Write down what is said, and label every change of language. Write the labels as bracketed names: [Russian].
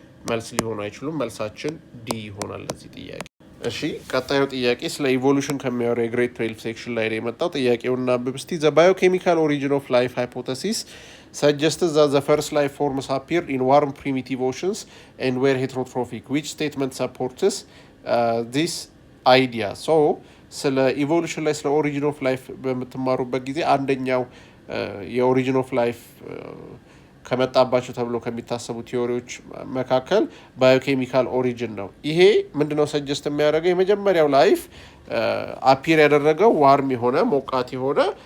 [Amharic] መልስ ሊሆኑ አይችሉም። መልሳችን ዲ ይሆናል ለዚህ ጥያቄ። እሺ ቀጣዩ ጥያቄ ስለ ኢቮሉሽን ከሚያወራው የግሬድ 12 ሴክሽን ላይ ነው የመጣው። ጥያቄውን እናንብብ እስቲ። ዘ ባዮኬሚካል ኦሪጂን ኦፍ ላይፍ ሃይፖቴሲስ [English] suggested that the first life forms appeared in warm primitive oceans and were heterotrophic. Which statement supports this idea? [Amharic] So ስለ ኢቮሉሽን ላይ ስለ ኦሪጂን ኦፍ ላይፍ በምትማሩበት ጊዜ አንደኛው የኦሪጂን ኦፍ ላይፍ ከመጣባቸው ተብሎ ከሚታሰቡ ቲዎሪዎች መካከል ባዮኬሚካል ኦሪጂን ነው። ይሄ ምንድነው ሰጀስት የሚያደርገው የመጀመሪያው ላይፍ አፒር ያደረገው ዋርም የሆነ ሞቃት የሆነ